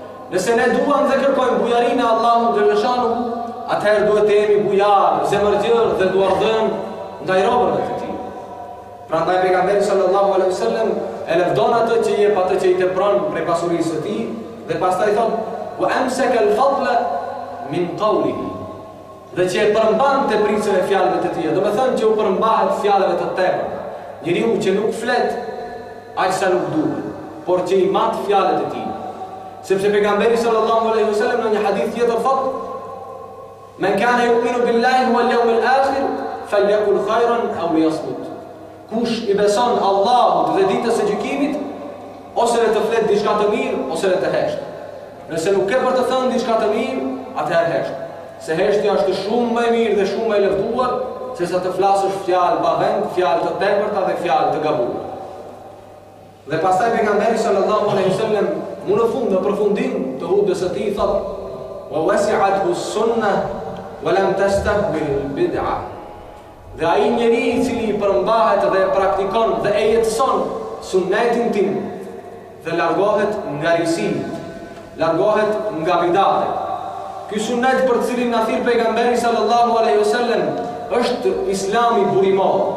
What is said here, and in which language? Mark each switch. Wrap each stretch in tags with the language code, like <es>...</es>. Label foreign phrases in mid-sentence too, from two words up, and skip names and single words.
<sq>Nëse ne duam dhe kërkojmë bujarinë e Allahut xhaleshanu, atëherë duhet të jemi bujar, zemërgjër dhe duardhën ndaj robërve të tij. Prandaj pejgamberi</sq> <ar>صلى الله عليه وسلم</ar> <sq>e lëvdon atë që jep atë që i tepron prej pasurisë së tij dhe pastaj thot:</sq> <ar>"وأمسك الفضل من قوله."</ar> <sq>Dhe që e përmban të pricën e fjalëve të tij. Do të thënë që u përmbahet fjalëve të tepërta. Njeriu që nuk flet aq sa nuk duhet, por që i mat fjalët e tij. Sepse pejgamberi</sq> <ar>صلى الله عليه وسلم</ar> <sq>në një hadith tjetër thot:</sq> <ar>"من كان يؤمن بالله واليوم الآخر فليقل خيرا أو ليصمت."</ar> <sq>Kush i beson Allahut dhe ditës së gjykimit, ose le të flet diçka të mirë, ose le të hesht. Nëse nuk ke për të thënë diçka të mirë, atëherë hesht. Se heshtja është shumë më e mirë dhe shumë më e lëvduar se sa të flasësh fjalë pa vend, fjalë të tepërta dhe fjalë të gabuara. Dhe pastaj pejgamberi</sq> <ar>صلى الله عليه وسلم</ar> <sq>në fund, në përfundim të hutbes së tij thotë:</sq> <ar>"ووسعته السنة ولم تستقبل البدعة."</ar> <sq>Dhe ai njeri i cili përmbahet dhe praktikon dhe e jetëson sunnetin tim dhe largohet nga risi, largohet nga bidatet. Ky sunnet për cilin na thirr pejgamberi</sq> <ar>صلى الله عليه وسلم</ar> <sq>është Islami burimor.</sq>